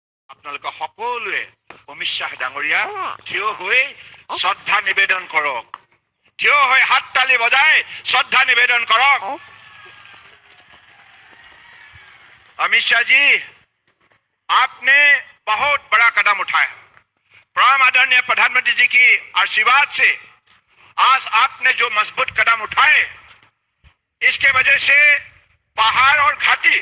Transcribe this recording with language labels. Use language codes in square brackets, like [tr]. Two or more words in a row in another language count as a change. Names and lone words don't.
[as] আপোনালোকে সকলোৱে অমিত শ্বাহ ডাঙৰীয়া থিয় হৈ শ্ৰদ্ধা নিবেদন কৰক। থিয় হৈ হাত তালি বজাই শ্ৰদ্ধা নিবেদন কৰক। [hi] अमित शाह जी, आपने बहुत बड़ा कदम उठाया। प्रणाम आदरणीय प्रधानमंत्री जी की आशीर्वाद से आज आपने जो मजबूत कदम उठाए, इसके वजह से पहाड़ और घाटी